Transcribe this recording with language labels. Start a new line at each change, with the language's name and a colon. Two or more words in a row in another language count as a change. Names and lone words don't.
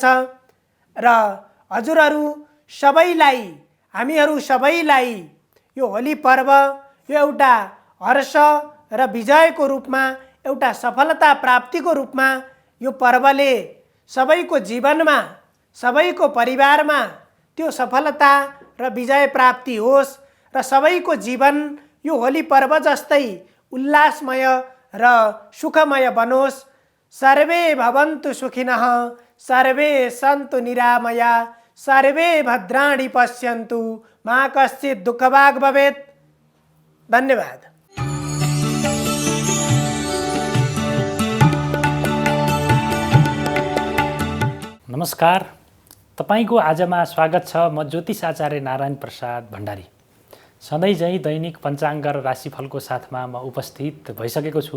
Nepali: र हजुरहरू सबैलाई, हामीहरू सबैलाई यो होली पर्व यो एउटा हर्ष र विजयको रूपमा, एउटा सफलता प्राप्तिको रूपमा यो पर्वले सबैको जीवनमा, सबैको परिवारमा त्यो सफलता र विजय प्राप्ति होस् र सबैको जीवन यो होली पर्व जस्तै उल्लासमय र सुखमय बनोस्।
Sanskrit: सर्वे भवन्तु सुखिनः, सर्वे सन्तु निरामया, सर्वे भद्राणि पश्यन्तु, मा कश्चित् दुःखभाग् भवेत्।
Nepali: धन्यवाद। नमस्कार, तपाईको आजमा स्वागत छ। म ज्योतिष आचार्य नारायण प्रसाद भण्डारी। सधैँ झैँ दैनिक पञ्चाङ्ग र राशिफलको साथमा म उपस्थित भइसकेको छु।